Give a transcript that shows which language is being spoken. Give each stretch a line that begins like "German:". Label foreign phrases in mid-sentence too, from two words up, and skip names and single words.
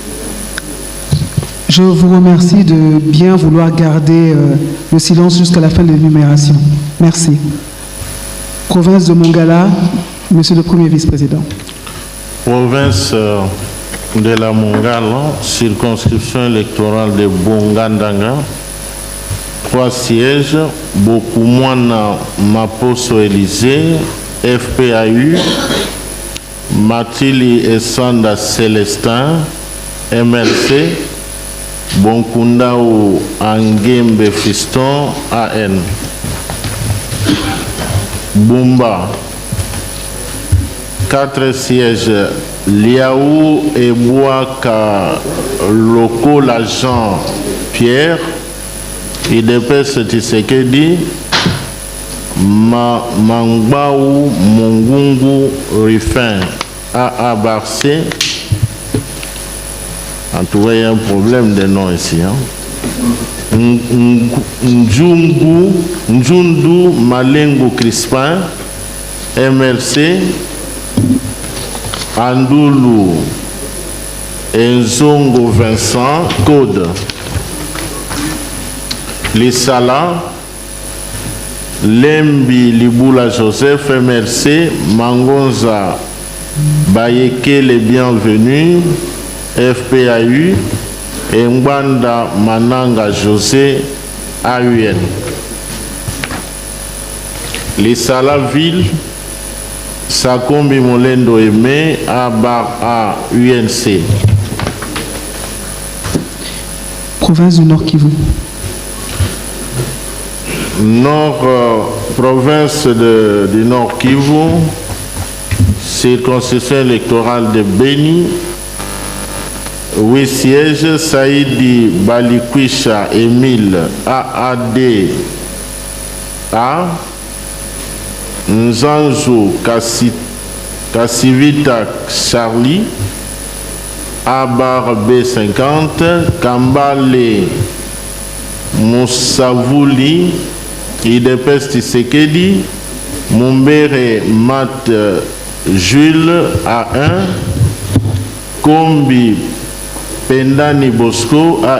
French: Je vous remercie de bien vouloir garder le silence jusqu'à la fin de l'énumération. Merci. Province de Mongala, Monsieur le Premier Vice-président. Province de la Mongala, circonscription électorale de Bongandanga, 3 sièges. Bokumwana Maposo Élysée, FPAU. Matili Essanda Célestin, MLC. Bonkundao Angembe Fiston, AN. Bumba, 4 sièges. Liaou et Boaka Loko l'agent Pierre, IDPS Tshisekedi. Mangbaou Mongungu Rifin, AA Barcé. En tout cas, il y a un problème de nom ici. Njundu Malengo Crispin, MLC. Andoulou Enzongo Vincent, Code. Lissala, Lembi Liboula Joseph, MLC. Mangonza Bayeke les bienvenus, FPAU. Et Mbanda Mananga José, AUN. Lissala Ville, Sakombi Molendo Aimé, A UNC. Province du Nord Kivu. Province du Nord Kivu, circonscription électorale de Beni, 8 sièges, Saïdi Balikwisha Émile, AAD-A, Nzanzu Kassivita Charlie, Abar B50, Kambale Moussavouli, Idepes Tshisekedi, Mumbere Mat Jules A1, Kombi Pendani Bosco